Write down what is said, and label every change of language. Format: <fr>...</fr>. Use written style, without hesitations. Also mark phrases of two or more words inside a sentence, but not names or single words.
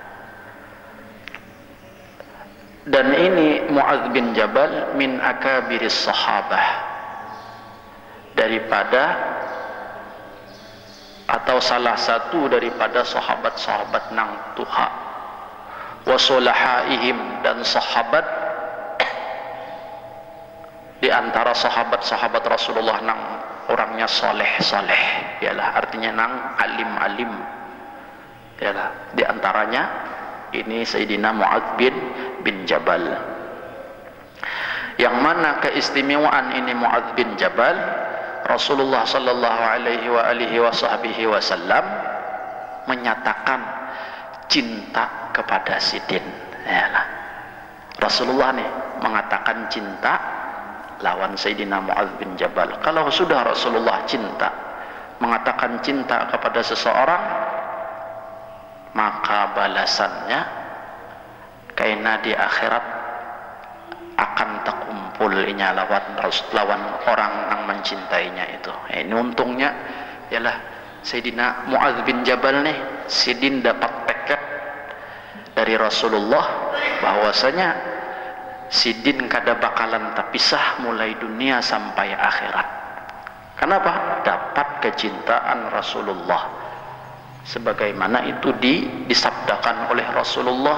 <bjn>Dan ini Muadz bin Jabal</bjn> <ar>من أكابر الصحابة,</ar> <bjn>daripada atau salah satu daripada sahabat-sahabat nang tuha</bjn> <ar>وصلحائهم,</ar> <bjn>dan sahabat di antara sahabat-sahabat Rasulullah nang orangnya soleh-soleh, yalah, artinya nang alim-alim, yalah. Di antaranya ini Sayyidina Muadz bin Jabal, yang mana keistimewaan ini Muadz bin Jabal, Rasulullah</bjn> <ar>صلى الله عليه وسلم</ar> <bjn>menyatakan cinta kepada sidin. Yalah. Rasulullah nih mengatakan cinta lawan Sayyidina Muadz bin Jabal. Kalau sudah Rasulullah cinta, mengatakan cinta kepada seseorang, maka balasannya karena di akhirat akan terkumpul inya lawan orang yang mencintainya itu. Ini untungnya ialah Sayyidina Muadz bin Jabal nih, sidin dapat paket dari Rasulullah bahwasanya sidin kada bakalan terpisah mulai dunia sampai akhirat. Kenapa? Dapat kecintaan Rasulullah, sebagaimana itu disabdakan oleh Rasulullah.</bjn>